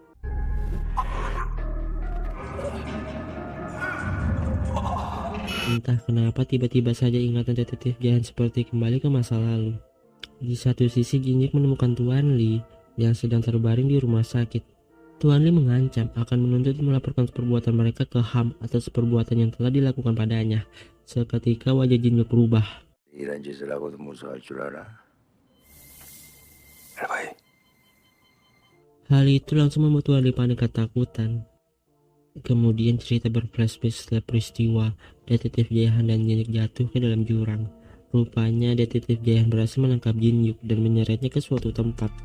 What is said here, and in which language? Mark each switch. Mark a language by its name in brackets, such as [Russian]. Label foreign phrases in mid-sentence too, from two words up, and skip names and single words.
[Indonesian] Entah kenapa tiba-tiba saja ingatan detektif Jahan seperti kembali ke masa lalu. Di satu sisi Jin-Hyuk menemukan Tuan Lee yang sedang terbaring di rumah sakit. Tuan Lee mengancam akan menuntut melaporkan perbuatan mereka ke HAM atas perbuatan yang telah dilakukan padanya. Seketika wajah Jin-Hyuk berubah. [Korean] 이런 짓을 하고도 무서워할 줄 알아? 알바이. [Indonesian] Hal itu langsung membuat Tuan Lee panik ketakutan. Kemudian cerita berflashback setelah peristiwa detektif Jaehan dan Jin-Hyuk jatuh ke dalam jurang. Rupanya detektif Jaehan berhasil menangkap Jin-Hyuk dan menyeretnya ke suatu tempat.